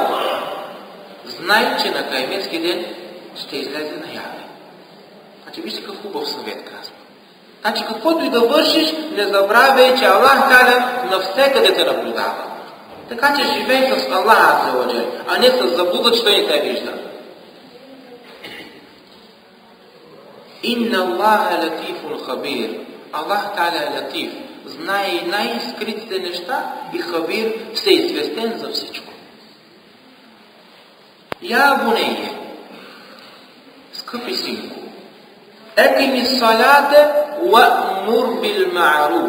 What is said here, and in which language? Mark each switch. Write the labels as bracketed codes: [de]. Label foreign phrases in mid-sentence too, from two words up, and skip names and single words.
[bg] Знай, че на кайметския ден ще излезе наяве. Значи, вижте какъв хубав съвет казва. Значи, каквото и да вършиш, не забравяй, че Аллах Таля навсекъде те наблюдава. Така че живей с Аллах Аззаваджал, а не с заблуда, че той не те вижда. [ar] إن الله لطيف خبير. [bg] Аллах Таля е латиф. Знае и най-скритите неща и хабир всеизвестен за всичко. [ar] يا بني, [bg] скъпи синко, [ar] أقم الصلاة وأمر بالمعروف.